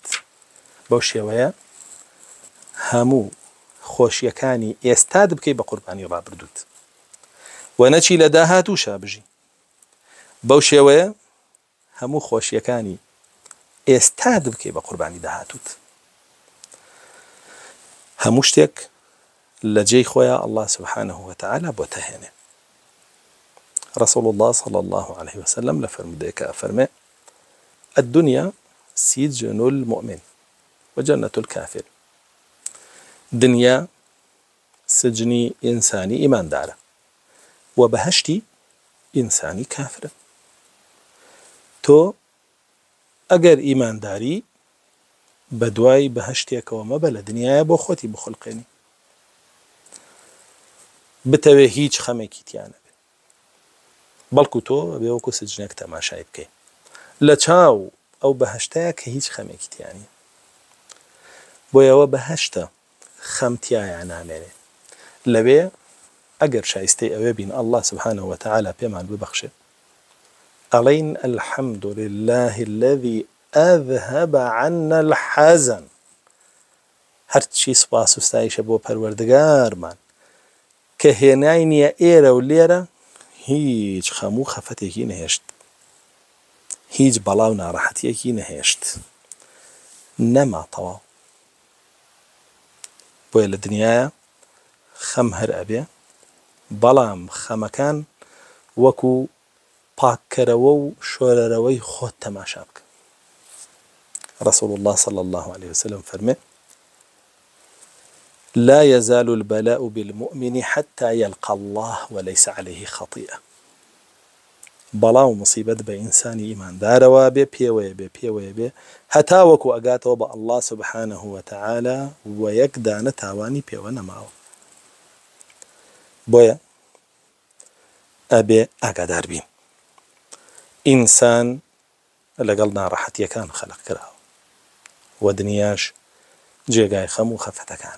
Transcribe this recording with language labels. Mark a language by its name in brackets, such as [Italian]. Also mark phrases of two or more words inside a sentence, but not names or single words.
[Central Kurdish] بەو شێوەیە هەموو خۆشیەکانی ئێستاد بکەی بە قوربانی ڕابردووت و نەچی لە داهاتووشا بژی. بەو شێوەیە هەموو خۆشیەکانی ئێستاد بکەی بە قوربانی داهاتووت. هەموو شتێک لە جێی خۆیان [Arabic] ئەڵڵا سوبحانەه وتەعالا [Central Kurdish] بۆتە هێنێ. [Arabic] رسول الله صلى الله عليه وسلم [Central Kurdish] لفرمودەیەکە ئەفەرمێ: [Arabic] الدنيا سجن المؤمن وجنة الكافر. [Central Kurdish] دنيا سجني إنساني إيمان داره وبهشتي إنساني كافر. تو ئەگەر ئیمانداری بەدوای بەهشتێکەوە مەبە لە دنیاە بۆ خۆتی بخڵقێنی، بتەوێ هیچ خەمێکی تیانە بێ، بەڵکو تۆ بێ وەکو سجنێک تەماشای بکەی لە چاو ئەو بەهشتەیە کە هیچ خەمێکی تیانی. بۆیەوە بەهشتە خەمتیایە نامێنێ. لەوێ ئەگەر شایستەی ئەوێ بین [Arabic] ئەڵڵا سوبحانەه وتەعالا [Central Kurdish] پێمان ببەخشێ، ئەڵێین [Arabic] الحەمد لله الذي أذهب عنا الحزن. [Central Kurdish] هەرچی سوپاس و ستایشە بۆ پەروەردگارمان کە هێنای نییە ئێرە و لێرە هیچ خەم و خەفەتێکی نەهێشت، هیچ بەڵاو ناڕەحەتیەکی نەهێشت، نەما تەواو. بۆیە لە دنیاە خەم هەر ئەبێ، بەڵام خەمەکان وەکو پاککەرەوە و شۆرەرەوەی خۆت تەماشا بکە. [Arabic] رسول الله صلى الله عليه وسلم فرمي: لا يزال البلاء بالمؤمن حتى يلقى الله وليس عليه خطيئة. [Central Kurdish] بەڵاو مصیبەت بە ئینسانی ئیماندارەوە بێ پێوەیە بێ هەتا وەکو ئەگاتەوە بە [Arabic] ئەڵڵا سوبحانەه وتەعالا [Central Kurdish] و یەک دانە تاوانی پێوە نەماوە. بۆیە ئەبێ ئاگادار بین ئینسان لەگەڵ ناڕەحەتیەکان خەلق کراوە و دنیاش جێگای خەم و خەفەتەکانە.